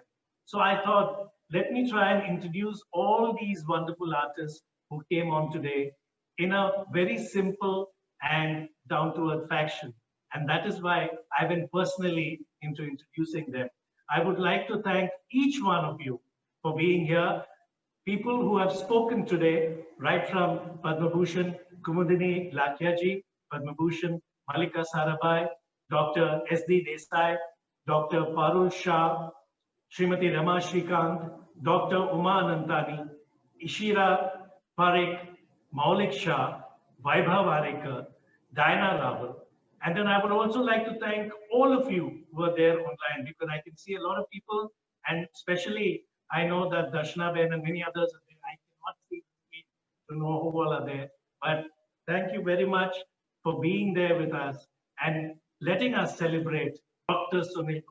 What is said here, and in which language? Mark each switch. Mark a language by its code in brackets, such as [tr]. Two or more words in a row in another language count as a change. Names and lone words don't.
[en] So I thought, let me try and introduce all these wonderful artists who came on today in a very simple and down-to-earth fashion. And that is why I went personally into introducing them. I would like to thank each one of you for being here. People who have spoken today, right from Padma Bhushan Kumudini Lakhyaji, Padma Bhushan Malika Sarabhai, Dr. S.D. Desai, Dr. Parul Shah, Srimati Rama Shrikant, Dr. Uma Anantani, Ishira Parekh, Maulik Shah, Vaibhav Arekar, Diana Rawal. And then I would also like to thank all of you who are there online, because I can see a lot of people, and especially I know that Darshana Ben and many others are there. I cannot see to know who all are there. But thank you very much for being there with us and letting us celebrate Dr.